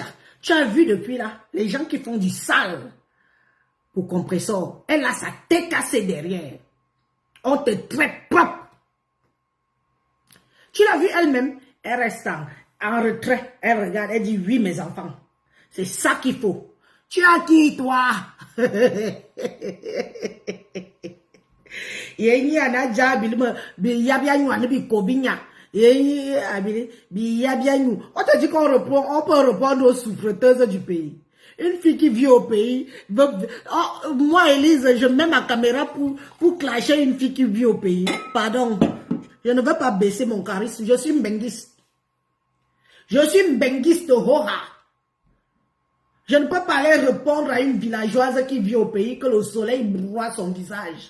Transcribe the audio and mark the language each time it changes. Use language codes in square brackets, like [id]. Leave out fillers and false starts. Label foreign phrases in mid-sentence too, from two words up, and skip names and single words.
[fr] Tu as vu depuis là, les gens qui font du sale pour compressor. Elle a sa tête cassée derrière. On te traite propre. Tu l'as vu elle-même, elle reste en retrait. Elle regarde, elle dit oui mes enfants. C'est ça qu'il faut. Tu as qui toi? Yenyi anaja bilma bi yabianyu anabi kobinya. Yenyi abili bi yabianyu. On te dit qu'on reprend, on peut reprendre aux souffreteuses du pays. Une fille qui vit au pays, oh, moi Elise, je mets ma caméra pour clasher une fille qui vit au pays. Pardon, je ne veux pas baisser mon charisme, je suis mbengiste. Je suis mbengiste de Hora. Je ne peux pas aller répondre à une villageoise qui vit au pays que le soleil broie son visage.